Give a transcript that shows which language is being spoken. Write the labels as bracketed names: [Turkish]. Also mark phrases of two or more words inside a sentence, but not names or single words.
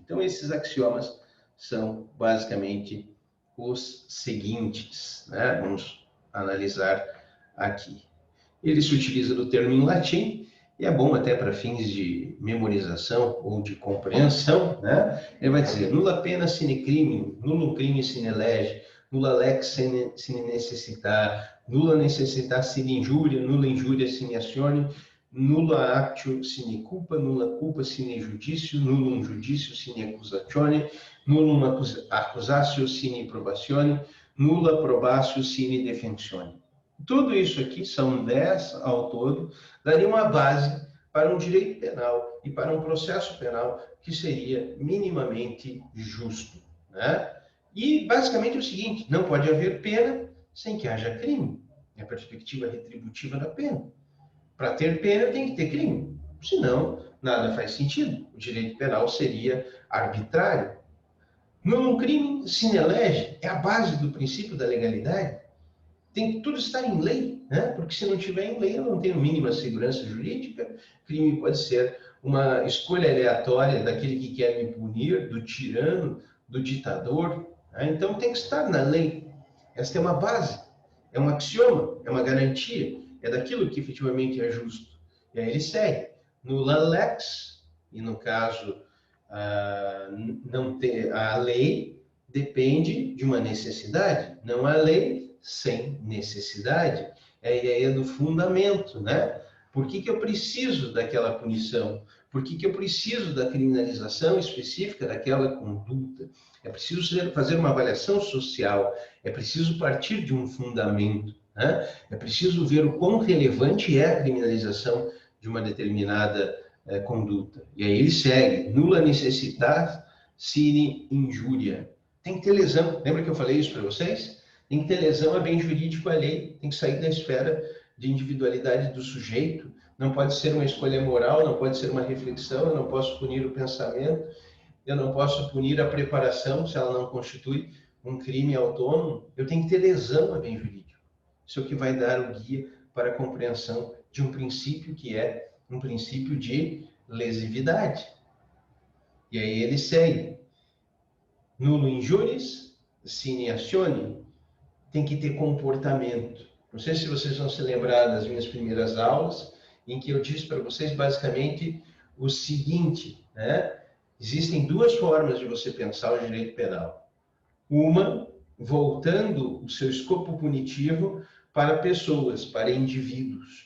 [Portuguese] Então, esses axiomas são basicamente os seguintes, né? Vamos analisar aqui. Ele se utiliza do termo em latim, e é bom até para fins de memorização ou de compreensão, né? Ele vai dizer, [Latin] nulla pena sine criminum, nullum crime sine lege, nulla lex sine necessitar, nulla necessitas sine injuria, nulla injuria sine actione, nulla actio sine culpa, nulla culpa sine judicio, nullum judicio sine accusatione, nullum accusatio sine probatione, nulla probatio sine defensione. [Portuguese] Tudo isso aqui, são 10 ao todo, daria uma base para um direito penal e para um processo penal que seria minimamente justo, né? E basicamente é o seguinte, não pode haver pena sem que haja crime. É a perspectiva retributiva da pena. Para ter pena tem que ter crime, senão nada faz sentido. O direito penal seria arbitrário. [Latin] Nullum crime sine lege [Portuguese] é a base do princípio da legalidade. Tem que tudo estar em lei, né? Porque se não tiver em lei, eu não tenho mínima segurança jurídica. Crime pode ser uma escolha aleatória daquele que quer me punir, do tirano, do ditador, né? Então tem que estar na lei. Esta é uma base, é um axioma, é uma garantia, é daquilo que efetivamente é justo. E aí ele segue. [Latin] Nulla lex, [Portuguese] e no caso, não ter, a lei depende de uma necessidade, não há lei sem necessidade. É a ideia do fundamento, né? Por que eu preciso daquela punição? Por que eu preciso da criminalização específica daquela conduta? É preciso fazer uma avaliação social, é preciso partir de um fundamento, né? É preciso ver o quão relevante é a criminalização de uma determinada conduta. E aí ele segue, [Latin] nulla necessitas sine injuria. [Portuguese] Tem que ter lesão. Lembra que eu falei isso para vocês? Tem que ter lesão, é bem jurídico a lei, tem que sair da esfera de individualidade do sujeito, não pode ser uma escolha moral, não pode ser uma reflexão, eu não posso punir o pensamento, eu não posso punir a preparação se ela não constitui um crime autônomo, eu tenho que ter lesão a bem jurídico. Isso é o que vai dar o guia para a compreensão de um princípio que é um princípio de lesividade. E aí ele segue. [Latin] Nulo injuris sine actione. [Portuguese] Tem que ter comportamento. Não sei se vocês vão se lembrar das minhas primeiras aulas, em que eu disse para vocês basicamente o seguinte, né? Existem duas formas de você pensar o direito penal. Uma, voltando o seu escopo punitivo para pessoas, para indivíduos.